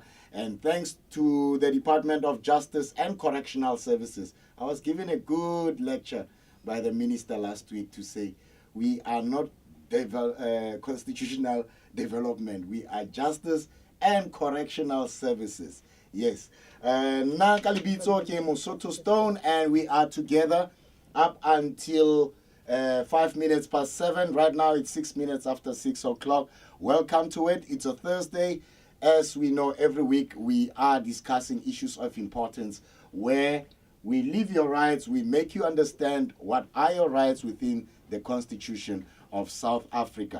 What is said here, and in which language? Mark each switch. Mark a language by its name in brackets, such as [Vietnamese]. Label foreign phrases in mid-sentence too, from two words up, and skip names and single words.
[English] And thanks to the Department of Justice and Correctional Services. I was given a good lecture by the minister last week to say we are not constitutional development, we are justice and correctional services. Yes. [Southern Sotho] Nakalibitso ke [English] Mosotho Stone, and we are together up until 5 minutes past 7. Right now it's 6 minutes after 6 o'clock. Welcome to it. It's a Thursday. As we know, every week we are discussing issues of importance where we live your rights, we make you understand what are your rights within the Constitution of South Africa.